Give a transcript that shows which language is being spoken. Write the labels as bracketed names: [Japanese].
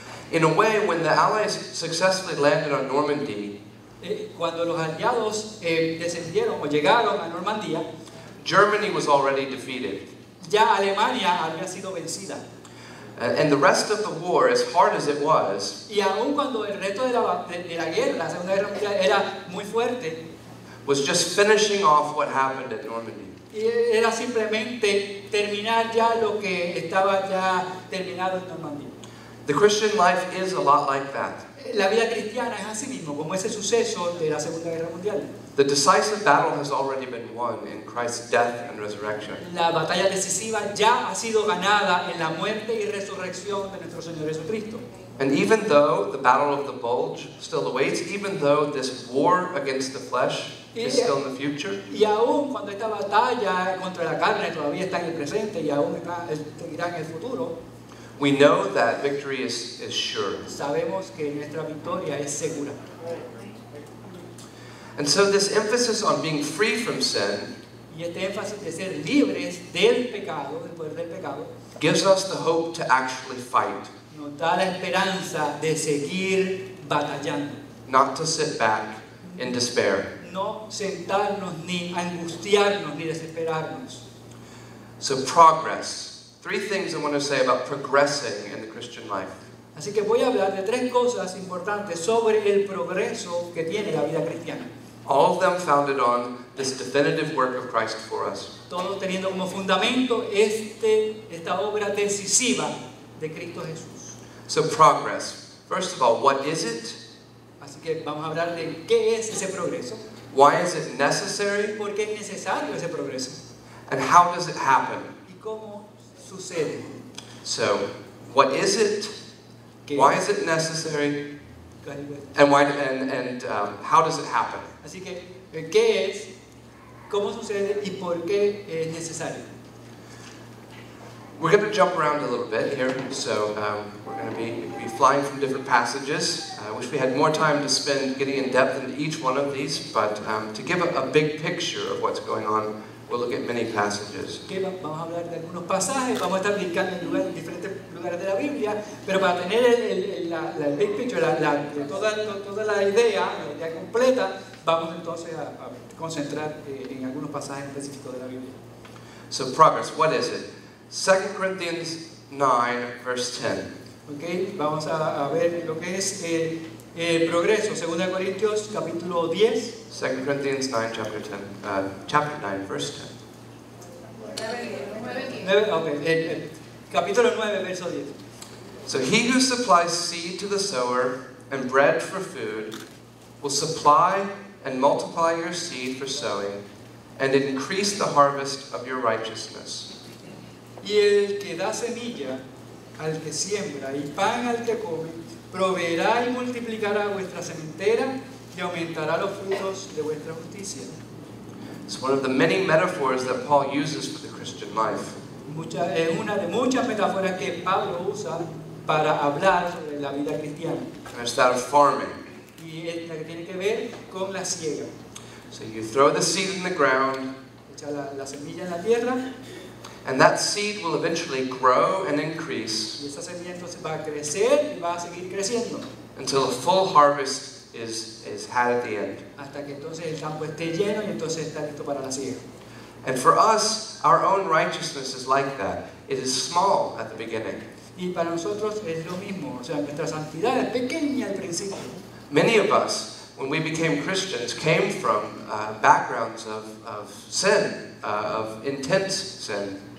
[English] In a way, when the Allies successfully landed on Normandy, [Spanish] Cuando los aliados descendieron o llegaron a Normandía, [English] Germany was already defeated. [Spanish] ya Alemania había sido vencida. [English] And the rest of the war, as hard as it was, [Spanish] Y aun cuando el resto de la guerra, la Segunda Guerra Mundial, era muy fuerte, [English] was just finishing off what happened at Normandy. [Spanish] y era simplemente terminar ya lo que estaba ya terminado en Normandía. [English] The Christian life is a lot like that. [Spanish] La vida cristiana es así mismo, como ese suceso de la Segunda Guerra Mundial. [English] The decisive battle has already been won in Christ's death and resurrection. [Spanish] La batalla decisiva ya ha sido ganada en la muerte y resurrección de nuestro Señor Jesucristo. [English] And even though the battle of the bulge still awaits, even though this war against the flesh is still in the future, [Spanish] Y aún cuando esta batalla contra la carne todavía está en el presente y aún seguirá en el futuro, [English] we know that victory is sure. [Spanish] sabemos que nuestra victoria es segura. [English] And so this emphasis on being free from sin [Spanish] Y este énfasis de ser libres del pecado, del poder del pecado, [English] gives us the hope to actually fight, [Spanish] nos da la esperanza de seguir batallando. [English] not to sit back in despair. [Spanish] No sentarnos ni angustiarnos ni desesperarnos. [English] So progress. 3 things I want to say about progressing in the Christian life. [Spanish] Así que voy a hablar de 3 cosas importantes sobre el progreso que tiene la vida cristiana. [English] All of them founded on this definitive work of Christ for us. [Spanish] Todo teniendo como fundamento esta obra decisiva de Cristo Jesús. [English] So progress. First of all, what is it? [Spanish] Así que vamos a hablar de qué es ese progreso, [English] Why is it necessary? [Spanish] por qué es necesario ese progreso [English] And how does it happen? [Spanish] y cómo sucede. [English] So, what is it? [Spanish] ¿Qué [English] Why [Spanish] es? [English] is it necessary? And how does it happen? [Spanish] Así que, ¿qué es? ¿Cómo sucede? ¿Y por qué es necesario? [English] We're going to jump around a little bit here, so we're going to be flying from different passages. I wish we had more time to spend getting in depth into each one of these, but to give a big picture of what's going on, we'll look at many passages. [Spanish] Que vamos a hablar de algunos pasajes, vamos a estar brincando en diferentes lugares de la Biblia, pero para tener el [English] big picture, [Spanish] toda la idea completa, vamos entonces a concentrar en algunos pasajes específicos de la Biblia. [English] So progress, what is it? 2 Corinthians 9, verse 10. [Spanish] Okay, vamos a ver lo que es el progreso. 2 Corintios capítulo 10. [English] 2 Corinthians 9, chapter 9, verse 10. [Spanish] Capítulo 9, verso 10. [English] So he who supplies seed to the sower and bread for food will supply and multiply your seed for sowing and increase the harvest of your righteousness. [Spanish] Y el que da semilla al que siembra y pan al que come, proveerá y multiplicará vuestra sementera y aumentará los frutos de vuestra justicia. [English] It's one of the many metaphors that Paul uses for the Christian life. [Spanish] Es una de muchas metáforas que Pablo usa para hablar sobre la vida cristiana. [English] And it's that of farming. [Spanish] Y es la que tiene que ver con la siega. [English] So you throw the seed in the ground, [Spanish] Echa la semilla en la tierra [English] and that seed will eventually grow and increase [Spanish] y esa semilla entonces va a crecer y va a seguir creciendo [English] until a full harvest is had at the end. [Spanish] hasta que entonces el campo esté lleno y entonces está listo para la siega. [English] And for us, our own righteousness is like that. It is small at the beginning. [Spanish] Y para nosotros es lo mismo, o sea, nuestra santidad es pequeña al principio. [English] Many of us, when we became Christians, came from backgrounds of sin, of intense sin.